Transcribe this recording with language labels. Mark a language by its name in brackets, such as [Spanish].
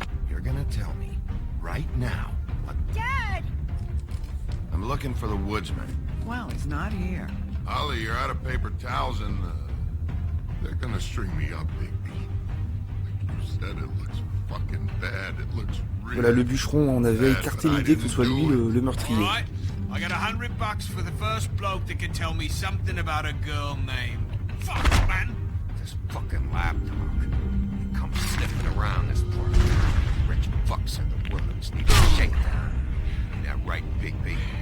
[English] You're gonna tell me, right now, what... Dad! I'm looking for the woodsman. Well, he's not here. Ollie, you're out of paper towels and, they're gonna string me up, Bigby. Like you said, it looks fucking bad. It looks really... [French] Voilà, le bûcheron en avait écarté l'idée que ce soit lui le meurtrier. [English] Alright, I got $100 for the first bloke that can tell me something about a girl named... Fuck, man! This fucking lapdog. He comes sniffing around this poor rich fucks and the women's need a shakedown. Ain't that right, Bigby?